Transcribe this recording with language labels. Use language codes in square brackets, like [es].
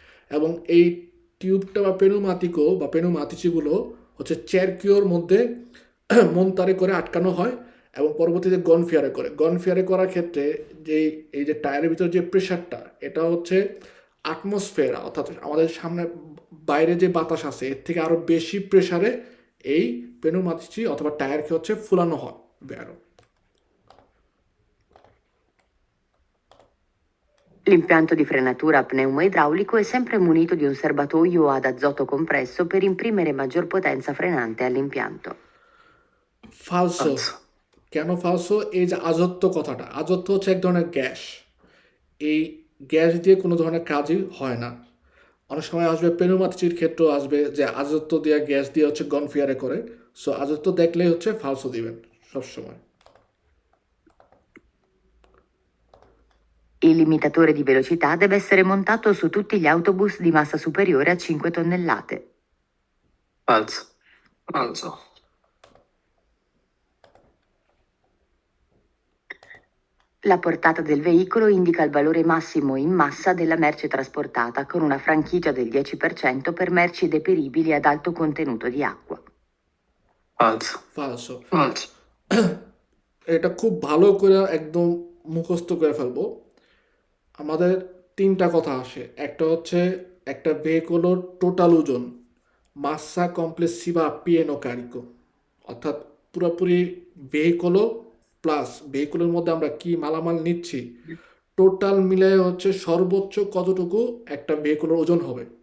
[bn] এবং এই টিউবটা বা পেনুমাতিকো বা পেনুমাতিচিগুলো হচ্ছে চেরকিওর মধ্যে মনতারে করে আটকানো হয় এবং পরবর্তীতে গনফিয়ারে করার ক্ষেত্রে যে এই যে টায়ারের ভিতরে যে প্রেশারটা, এটা হচ্ছে অ্যাটমসফিয়ার অর্থাৎ আমাদের সামনে বাইরে যে বাতাস আছে এর থেকে আরও বেশি প্রেশারে এই পেনুমাতিচি অথবা টায়ারকে হচ্ছে ফুলানো হয়। [it] ব্যারো L'impianto di frenatura a pneumo idraulico è sempre munito di un serbatoio ad azoto compresso per imprimere maggior potenza frenante all'impianto. ফালসো। Falso. [bn] কেন ফালসো? এই যে আজত্ব কথাটা, আজত্ব হচ্ছে এক ধরনের গ্যাস। এই গ্যাস দিয়ে কোনো ধরনের কাজই হয় না। অনেক সময় আসবে পেনুমাতিচির ক্ষেত্রেও আসবে যে আজত্ব দিয়ে গ্যাস দিয়ে হচ্ছে গনফিয়ারে করে। সো আজত্ব দেখলেই হচ্ছে ফালসো দিবেন সবসময়। [it] Il limitatore di velocità deve essere montato su tutti gli autobus di massa superiore a 5 tonnellate. Falso. Falso. La portata del veicolo indica il valore massimo in massa della merce trasportata, con una franchigia del 10% per merci deperibili ad alto contenuto di acqua. Falso. ফালসো। Falso. [bn] এটা খুব ভালো করে একদম মুখস্থ করে ফেলবো। আমাদের তিনটা কথা আসে, একটা হচ্ছে একটা ভেহিকলের টোটাল ওজন, [it] মাসা কমপ্লেসিভা পিএনও কারিকো, [bn] অর্থাৎ পুরোপুরি ভেহিকলও প্লাস ভেহিকলের মধ্যে আমরা কি মালামাল নিচ্ছি টোটাল মিলিয়ে হচ্ছে সর্বোচ্চ কতটুকু একটা ভেহিকলের ওজন হবে।